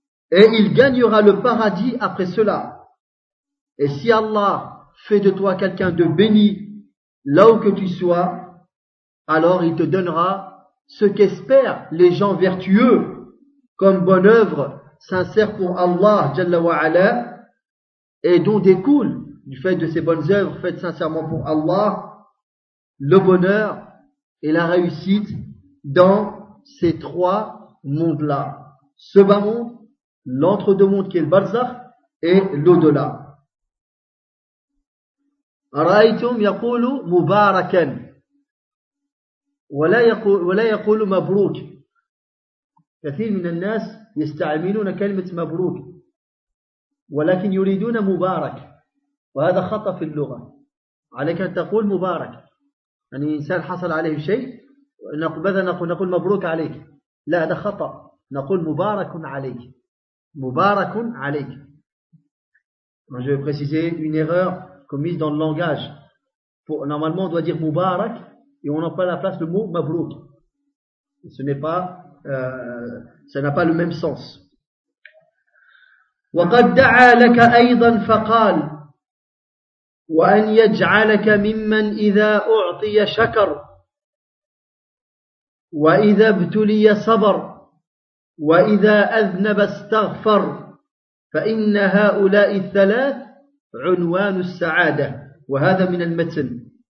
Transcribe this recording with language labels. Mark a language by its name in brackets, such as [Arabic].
[French] Et il gagnera le paradis après cela. Et si Allah fait de toi quelqu'un de béni, là où que tu sois, alors il te donnera ce qu'espèrent les gens vertueux comme bonne œuvre sincère pour Allah Jalla wa Ala, et dont découle, du fait de ces bonnes œuvres faites sincèrement pour Allah, le bonheur et la réussite dans ces trois mondes-là. Ce bas monde, l'entre-deux mondes qui est le Barzakh, et l'au-delà. [Arabic] رأيتم يقول مباركا ولا يقول مبروك. كثير من الناس يستعملون كلمة مبروك ولكن يريدون مبارك، وهذا خطأ في اللغة. عليك أن تقول مبارك، يعني إنسان حصل عليه شيء نقول مبروك عليك، لا، هذا خطأ. نقول مبارك عليك، مبارك عليك. [French] Je vais préciser une erreur commise dans le langage. Normalement, on doit dire Mubarak et on emploie à la place le mot Mabrouk. Ce n'est pas, ça n'a pas le même sens. [Arabic] وَقَدْ دَعَا لَكَ أَيْضًا فَقَالَ وَأَنْ يَجْعَلَكَ مِمَّنْ إِذَا أُعْطِيَ شَكَرَ وَإِذَا ابْتُلِيَ صَبَرَ وَإِذَا أَذْنَبَ اسْتَغْفَرَ فَإِنَّ هَؤُلَاءِ الثَّلَاثَ عنوان السعادة وهذا من المتن.